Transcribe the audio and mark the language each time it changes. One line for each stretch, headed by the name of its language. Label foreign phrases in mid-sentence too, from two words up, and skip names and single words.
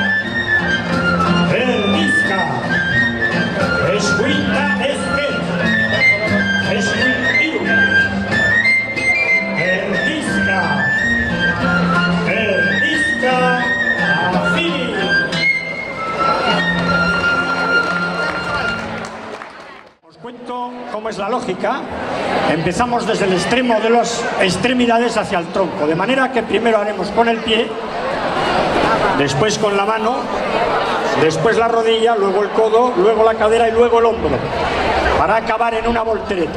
Basque: Erdizka. Eskuinta ezker. Eskuin hiru. Erdizka. Erdizka. Afini.
Spanish: Os cuento cómo es la lógica. Empezamos desde el extremo de las extremidades hacia el tronco, de manera que primero haremos con el pie, después con la mano, después la rodilla, luego el codo, luego la cadera y luego el hombro, para acabar en una voltereta.